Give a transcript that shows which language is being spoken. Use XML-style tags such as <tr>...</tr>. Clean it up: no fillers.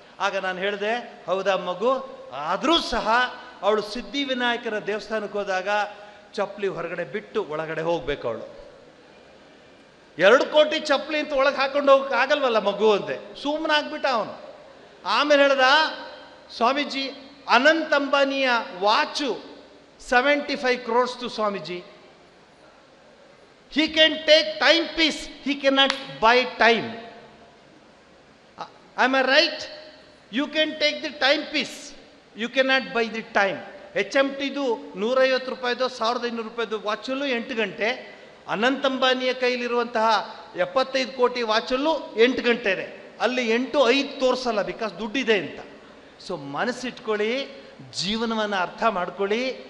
<kn>ಆಗ ನಾನು ಹೇಳಿದೆ, ಹೌದಾ ಮಗು, ಆದರೂ ಸಹ ಅವಳು ಸಿದ್ಧಿವಿನಾಯಕರ ದೇವಸ್ಥಾನಕ್ಕೆ ಹೋದಾಗ ಚಪ್ಪಲಿ ಹೊರಗಡೆ ಬಿಟ್ಟು ಒಳಗಡೆ ಹೋಗ್ಬೇಕು ಅವಳು. 2 ಕೋಟಿ ಚಪ್ಪಲಿ ಅಂತ ಒಳಗೆ ಹಾಕೊಂಡು ಹೋಗಕ್ಕೆ ಆಗಲ್ವಲ್ಲ ಮಗು ಅಂದೆ. ಸುಮ್ಮನೆ ಆಗ್ಬಿಟ್ಟ ಅವನು. ಆಮೇಲೆ ಹೇಳ್ದ, Swamiji Ananth ಅಂಬಾನಿಯ watch</kn> <en>75 crores to</en> <kn>Swamiji.</kn> <en>He can take timepiece, he cannot buy time. Am I right? You can take the timepiece, you cannot buy the time.</en> <kn>HMTದು 150 ರೂಪಾಯಿದು 1500 ರೂಪಾಯಿದು ವಾಚಲ್ಲೂ 8 ಗಂಟೆ. ಅನಂತ್ ಅಂಬಾನಿಯ ಕೈಲಿರುವಂತಹ 75 ಕೋಟಿ ವಾಚಲ್ಲೂ 8 ಗಂಟೆನೆ. ಅಲ್ಲಿ 8-5 ತೋರಿಸಲ್ಲ, ಬಿಕಾಸ್ ದುಡ್ಡಿದೆ ಅಂತ. ಸೊ ಮನಸ್ಸಿಟ್ಕೊಳ್ಳಿ, ಜೀವನವನ್ನು ಅರ್ಥ ಮಾಡ್ಕೊಳ್ಳಿ.</kn>